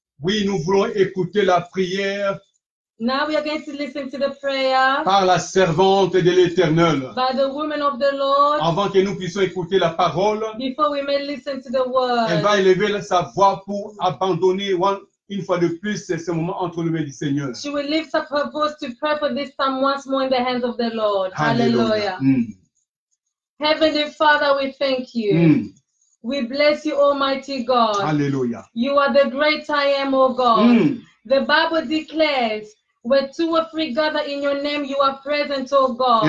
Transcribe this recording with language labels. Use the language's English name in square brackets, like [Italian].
[French] Oui, nous voulons écouter la prière. [English] Now we are going to listen to the prayer [French] Par la servante de l'Éternel. [English] by the woman of the Lord. [French] Avant que nous puissions écouter la parole, [English] Before we may listen to the [French] elle [English] word, [French] va élever sa voix pour abandonner une fois de plus ce moment entre les mains du Seigneur. [English] she will lift up her voice to pray for this time once more in the hands of the Lord. Hallelujah. Heavenly Father, we thank you. We bless you, Almighty God. Hallelujah. You are the great I am, O God. The Bible declares, where two or three gather in your name, you are present, oh God.